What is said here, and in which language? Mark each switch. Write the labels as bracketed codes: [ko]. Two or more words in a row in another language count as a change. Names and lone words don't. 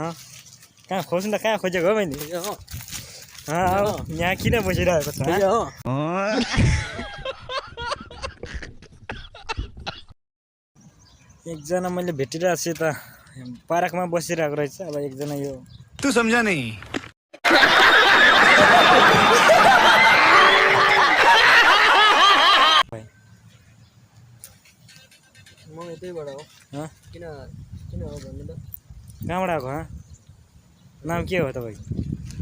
[ne] कहाँ खोज्नु त? कहाँ खोजेको हो मैले? यहाँ किन बसिरहेको छ? खोज्या हो? एकजना मैले भेटिरहेको छु त पार्कमा बसिरहेको रहेछ। अब एकजना यो [hi] तू समझा नहीं। [ne] म यतैबाट हो। किन हो भन्नु त? कहाँबाट आएको? नाम के हो तपाईँ?